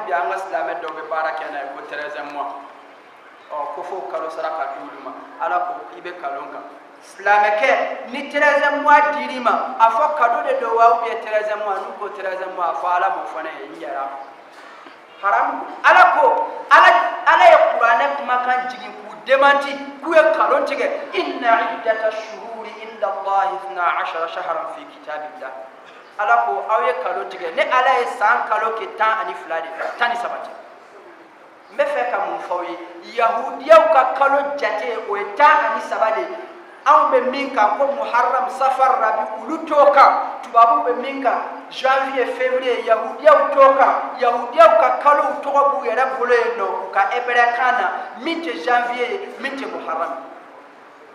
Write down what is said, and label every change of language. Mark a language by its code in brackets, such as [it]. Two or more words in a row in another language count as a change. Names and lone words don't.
[bm] bi an ka silamɛ dɔw bɛ baara kɛ n'a ye ko 13e mois ko fo kalo sara ka di olu ma ala ko i bɛ kalon kan silamɛkɛ ni 13e mois dir'i ma a fɔ kado de don wa [fr] ou bien [bm] 13e mois n'u ko 13e mois a fɔ ala m'o fɔ ne ye n yɛrɛ haram ala ko ala ye kuranɛ kumakan jigin k'u démenti k'u ye kalon tigɛ [ar] إن عدة الشهور عند الله 12 شهرا في كتاب الله [bm] ala ko aw ye kalon tigɛ ne ala ye san kalo kɛ 12 de 13 n bɛ fɛ ka mun fɔ aw ye yahudiyaw ka kalo jate o ye 13 de anw bɛ min kan ko muharram safar rabi olu t'o kan tubabuw bɛ min kan janvier février yahudiyaw t'o kan yahudiyaw ka kalow tɔgɔ b'u yɛrɛ bolo yen nɔ u ka hébrɛ kan na min tɛ janvier ye min tɛ muharram